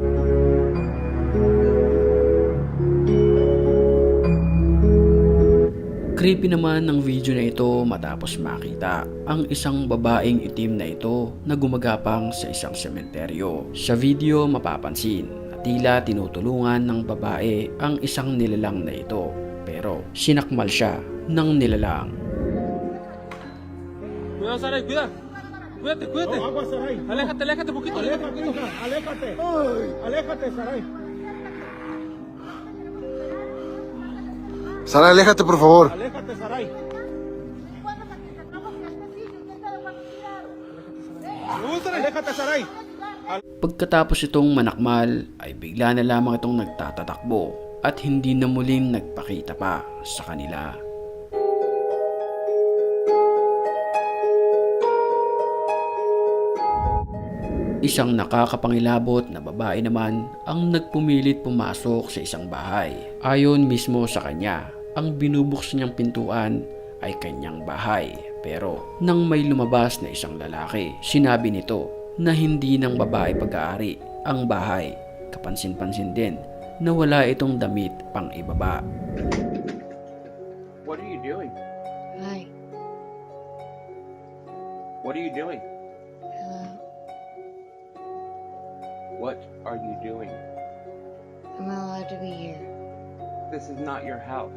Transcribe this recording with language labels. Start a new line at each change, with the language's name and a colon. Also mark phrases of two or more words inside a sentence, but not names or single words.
Filipino: Creepy naman ng video na ito matapos makita ang isang babaeng itim na ito na gumagapang sa isang sementeryo. Sa video mapapansin na tila tinutulungan ng babae ang isang nilalang na ito. Pero sinakmal siya ng nilalang.
Spanish: Cuidado, Saray, cuidado. Cuídate, cuídate. No, agua, Saray. Aléjate, aléjate poquito. Aléjate, hija, aléjate. Aléjate, Saray. Sara, aléjate por favor. Aléjate, Saray. Aléjate, Saray.
Filipino: Pagkatapos itong manakmal ay bigla na lamang itong nagtatatakbo at hindi na muling nagpakita pa sa kanila. Isang nakakapangilabot na babae naman ang nagpumilit pumasok sa isang bahay. Ayon mismo sa kanya, ang binubuksan niyang pintuan ay kanyang bahay. Pero nang may lumabas na isang lalaki, sinabi nito na hindi ng babae pag-aari ang bahay. Kapansin-pansin din na wala itong damit pang ibaba.
English: What are you doing? Hi. What are you doing? Hello. What are you doing? I'm not allowed to be here. This is not your house.